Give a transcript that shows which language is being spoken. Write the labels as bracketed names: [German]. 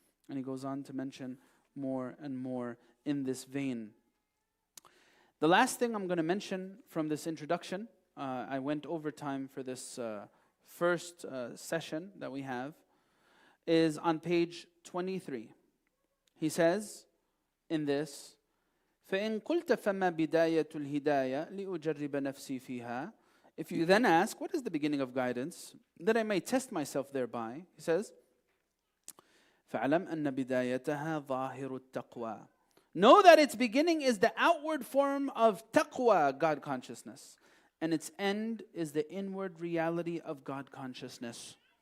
[English] And he goes on to mention more and more in this vein. The last thing I'm going to mention from this introduction, I went overtime for this first session that we have, is on page 23. He says in this, [Arabic] فَإِن قُلْتَ فَمَا بِدَايَةُ الْهِدَايَةِ لِأُجَرِّبَ نَفْسِي فِيهَا. [English] If you then ask, what is the beginning of guidance, that I may test myself thereby, he says, [Arabic] فَعْلَمْ أَنَّ بِدَايَتَهَا ظَاهِرُ التَّقْوَى. [English] Know that its beginning is the outward form of taqwa, God consciousness, and its end is the inward reality of God consciousness.